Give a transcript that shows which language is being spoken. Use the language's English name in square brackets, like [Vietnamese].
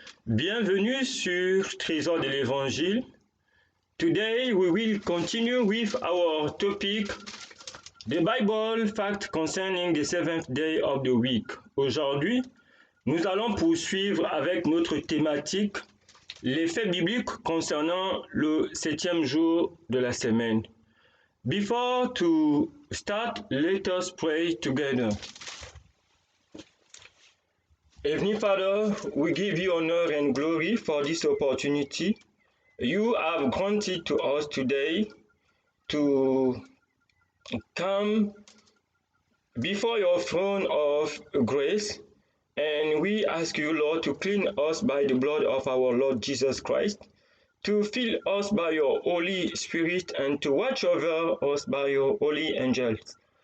[French] Bienvenue sur Trésor de l'Évangile. [English] Today we will continue with our topic, the Bible fact concerning the seventh day of the week. [French] Aujourd'hui, nous allons poursuivre avec notre thématique, les faits bibliques concernant le septième jour de la semaine. [English] Before to start, let us pray together. Heavenly Father, we give you honor and glory for this opportunity you have granted to us today to come before your throne of grace, and we ask you, Lord, to clean us by the blood of our Lord Jesus Christ, to fill us by your Holy Spirit, and to watch over us by your holy angels.